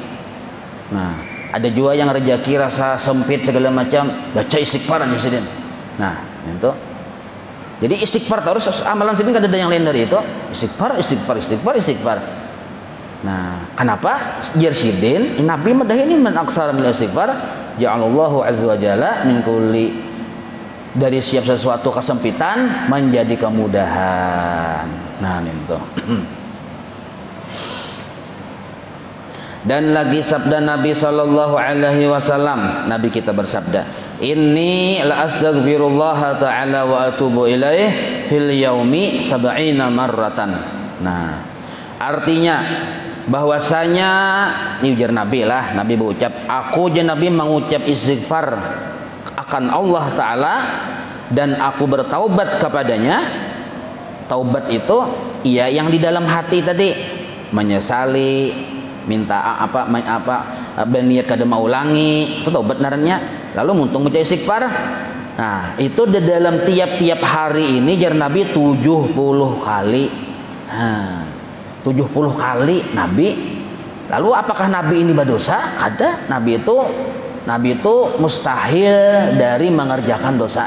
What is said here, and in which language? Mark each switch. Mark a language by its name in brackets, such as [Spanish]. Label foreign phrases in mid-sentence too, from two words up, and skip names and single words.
[Banjar] Nah, ada juga yang rezeki rasa sempit segala macam, baca istighfar aja Sidin. Nah, itu. Jadi istighfar terus amalan Sidin kada ada yang lain dari itu. Istighfar. Nah, kenapa? Jar Sidin, Nabi madah ini [Arabic] من أكثر من الاستغفار، جعل الله عز وجل من كل, [Banjar] dari siap sesuatu kesempitan menjadi kemudahan. Nah, itu. Dan lagi sabda Nabi [Arabic] صلى الله عليه وسلم, [Banjar] Nabi kita bersabda, [Arabic] "إني لأستغفر الله تعالى وأتوب إليه في اليوم 70 مرة." [Banjar] Nah, artinya bahwasanya ini ujar Nabi lah, Nabi berucap, aku je Nabi mengucap istighfar akan [Arabic] الله تعالى [Banjar] dan aku bertaubat kepadanya. Taubat itu iya yang di dalam hati tadi, menyesali, minta berniat kada mau ulangi, itu taubat narannya. Lalu muntung baca istighfar. Nah, itu di dalam tiap-tiap hari ini jar Nabi 70 kali. Nah, 70 kali Nabi. Lalu apakah Nabi ini berdosa? Kada. Nabi itu mustahil dari mengerjakan dosa.